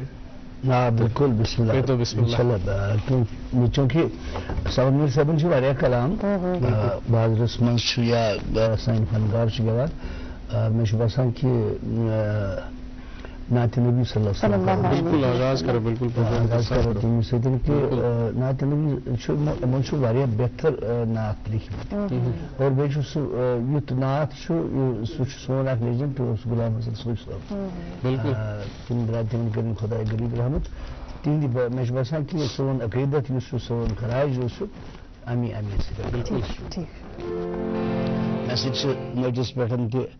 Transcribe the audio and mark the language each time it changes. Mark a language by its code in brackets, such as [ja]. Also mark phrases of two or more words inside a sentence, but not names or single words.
[ks] ہاں بالکل [ar] بسم اللہ [ks] تو [ar] بسم اللہ [ks] چونکہ سمد میٖر صٲبن چھُ واریاہ کلام بازرس منٛز چھُ یا سٲنۍ فنکار چھِ گٮ۪وان مےٚ چھُ باسان کہ نعت نبی [ar] صلی اللہ علیہ وسلم [ks] بالکل آغاز کرو بالکل آغاز کرو تمہِ سۭتۍ کہ نعت نبی چھُ یِمن چھُ واریاہ بہتر نعت لیکھمٕتۍ اور بیٚیہِ چھُ سُہ یُتھ نعت چھُ سُہ چھُ سون اکھ لیجنڈ غلام حسن صوبی صٲب بالکل تِم درٛاے تِمن کٔرِن خۄداے غریٖب رحمت تِہنٛدِ مےٚ چھُ باسان کہ سون عقیدت یُس چھُ سون خراج یُس چھُ امی سۭتۍ بالکل مےٚ سۭتۍ چھُ نٔٹِس پٮ۪ٹھ تہِ